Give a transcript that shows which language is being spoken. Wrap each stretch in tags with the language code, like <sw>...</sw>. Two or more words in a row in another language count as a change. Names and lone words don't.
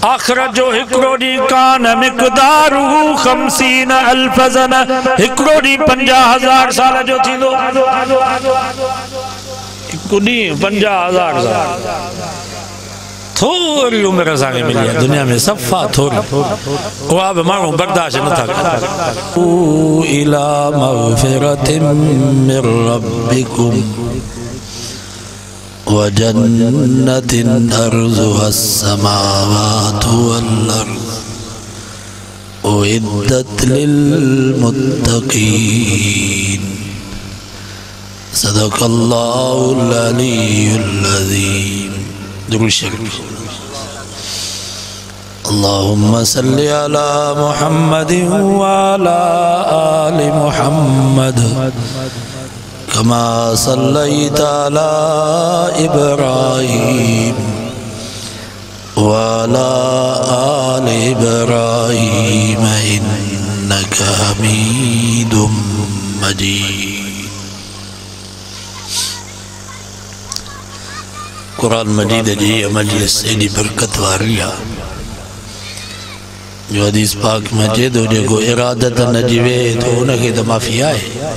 <sd>आखिरत जो हिकड़ो डी</sd> <ar>كان مقداره 50 ألف سنة,</ar> <sd>हिकड़ो डी 50,000 साल जो थींदो। हिकु ॾींहुं 50,000 साल। थोड़ी उम्र असांखे मिली आहे दुनिया में, सफ़ा थोड़ी, उहा बि माण्हू बर्दाश्त नथा कनि।</sd> <ar>إلى مغفرة من ربكم وجنة عرضها السماوات والأرض أعدت للمتقين. صدق الله العلي العظيم.</ar> <sd>दुरूद शरीफ।</sd> <ar>اللهم صل على محمد وعلى آل محمد كما صليت على إبراهيم وعلى آل إبراهيم إنك حميد مجيد.</ar> <sd>कुरान मजीद जी मजलिस एडी बरकत वारी आहे जो हदीस पाक में चए थो जेको इरादत न जीवे तो उनखे त माफ़ी आहे,</sd>